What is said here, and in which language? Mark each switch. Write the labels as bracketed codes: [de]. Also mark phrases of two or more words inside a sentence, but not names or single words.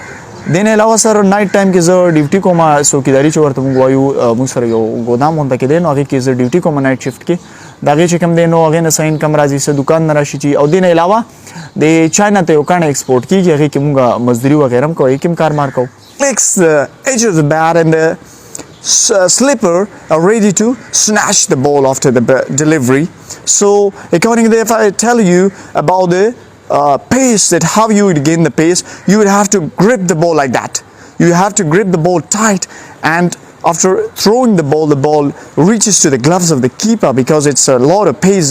[ps] دې نه علاوه سر [en] night time [ps] کې زه ډیوټي کوم، څوکیداري چې ورته موږ وایو. موږ سره یو ګودام غونډه کې دی، نو هغې کې زه ډیوټي کوم [en] night shift [ps] کې. د هغې چې کوم دی نو هغې نه څه انکم راځي، څه دوکان نه راشي چې. او دې نه علاوه د چاینا ته یو کاڼه ایکسپورټ کېږي، هغې کې موږ مزدوري وغیره هم کوو، هغې کې هم کارمار کوو. [en] Flicks the edge of the bat and the slipper are ready to snatch the ball after the delivery. So according to the, if I tell you about the pace, that how you would gain the pace, you would have to grip the ball like that. You have to grip the ball tight, and after throwing the ball reaches to the gloves of the keeper, because it's a lot of pace.